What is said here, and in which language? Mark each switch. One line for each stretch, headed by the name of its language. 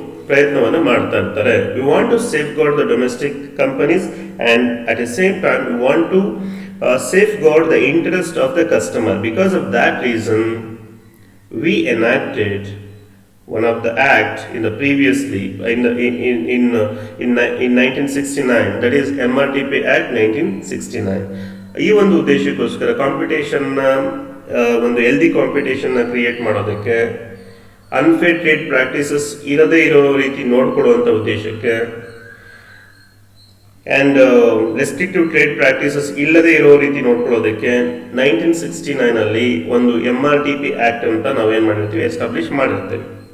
Kannada: ಪ್ರಯತ್ನವನ್ನು ಮಾಡ್ತಾ ಇರ್ತಾರೆ.
English: We want to safeguard the domestic companies and at the same time we want to safeguard the interest of the customer. Because of that reason, we enacted one of the act in the previously in 1969, that is MRTP Act 1969.
Kannada: ಈ ಒಂದು ಉದ್ದೇಶಕ್ಕೋಸ್ಕರ ಕಾಂಪಿಟೇಷನ್ನ ಒಂದು healthy ಕಾಂಪಿಟೇಷನ್ನ create ಮಾಡೋದಕ್ಕೆ, unfair trade practices ಇರದೇ ಇರೋ ರೀತಿ ನೋಡ್ಕೊಳ್ಳುವಂಥ ಉದ್ದೇಶಕ್ಕೆ, and ರೆಸ್ಟ್ರಿಕ್ಟಿವ್ trade practices ಇಲ್ಲದೆ ಇರೋ ರೀತಿ ನೋಡ್ಕೊಳ್ಳೋದಕ್ಕೆ 1969 ಒಂದು MRTP ಆ್ಯಕ್ಟ್ ಅಂತ ನಾವೇನು ಮಾಡಿರ್ತೀವಿ, ಎಸ್ಟಾಬ್ಲಿಷ್ ಮಾಡಿರ್ತೀವಿ.